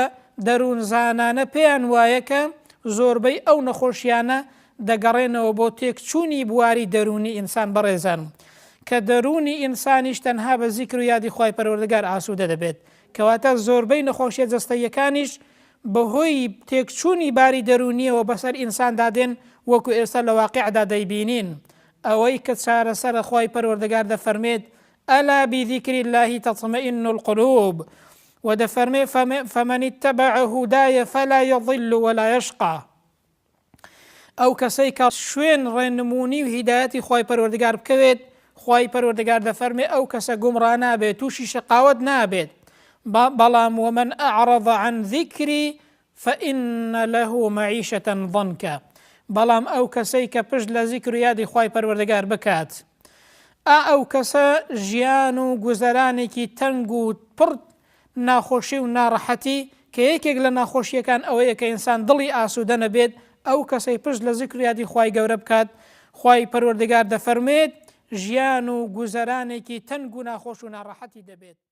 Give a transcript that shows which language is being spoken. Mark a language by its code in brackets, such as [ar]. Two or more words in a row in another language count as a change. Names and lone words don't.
[ckb] دەروون زانانە پێیان وایە کە زۆربەی ئەو نەخۆشیانە دەگەڕێنەوە بۆ تێکچوونی بواری دەرونی ئینسان بەڕێزان کە دەرونی ئینسانیش تەنها بە زیکر و یادی خوای پەروەردگار ئاسوودە دەبێت، کەواتە زۆربەی نەخۆشیە جەستەییەکانیش بەهۆی تێکچوونی باری دەرونیەوە بەسەر ئینسان دادێن وەکو ئێستا لە واقعدا دەیبینین. ئەوەی کە چارەسەرە خوای پەروەردگار دەفەرمێت [ar] ئەلا بذیکری الله تطمئن القلوب [ckb] و دەفەرمێ [ar] فمن اتبع هداي فلا يضل ولا يشقى. [ckb] ئەو کەسەی کە شوێن ڕێنمونی و هیدایەتی خوای پەروەردگار بکەوێت، خوای پەروەردگار دەفەرمێ ئەو کەسە گومڕا نابێت، تووشی شقاوت نابێت. [ar] بەڵام ومن أعرض عن ذكري فإن له معيشة ضنكا. [ckb] بەڵام ئەو کەسەی کە پشت لە زیکر و یادی خوای پەروەردگار بکات، ئەو کەسە ژیان و گوزەرانێکی تەنگ و پڕ ناخۆشی و ناڕەحەتی کە یەکێک لە ناخۆشیەکان ئەوەیە کە ئینسان دڵی ئاسوودە نەبێت، ئەو کەسەی پشت لە زیکر و یادی خوای گەورە بکات، خوای پەروەردگار دەفەرمێت ژیان و گوزەرانێکی تەنگ و ناخۆش و ناڕەحەتی دەبێت.